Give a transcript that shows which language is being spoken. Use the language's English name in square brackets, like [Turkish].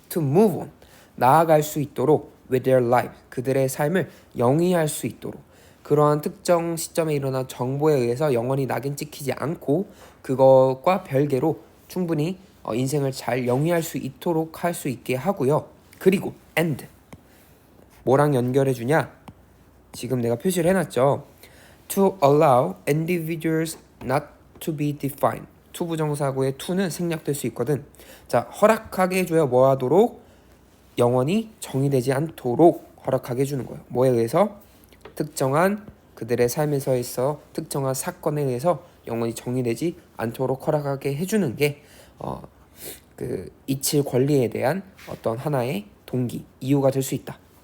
[English] to move on [Korean] 나아갈 수 있도록 [English] with their life [Korean] 그들의 삶을 영위할 수 있도록 그러한 특정 시점에 일어난 정보에 의해서 영원히 낙인 찍히지 않고 그것과 별개로 충분히 인생을 잘 영위할 수 있도록 할 수 있게 하고요. 그리고 and 뭐랑 연결해 주냐? 지금 내가 표시를 해놨죠. [English] To allow individuals not to be defined. [Korean] 투부정사구의 to는 생략될 수 있거든. 자, 허락하게 해줘야 뭐 하도록? 영원히 정의되지 않도록 허락하게 해주는 거예요. 뭐에 의해서? 특정한 그들의 삶에서 있어 특정한 사건에 의해서 영원히 정의되지 않도록 허락하게 해주는 게 그 이칠 권리에 대한 어떤 하나의 동기, 이유가 될 수 있다.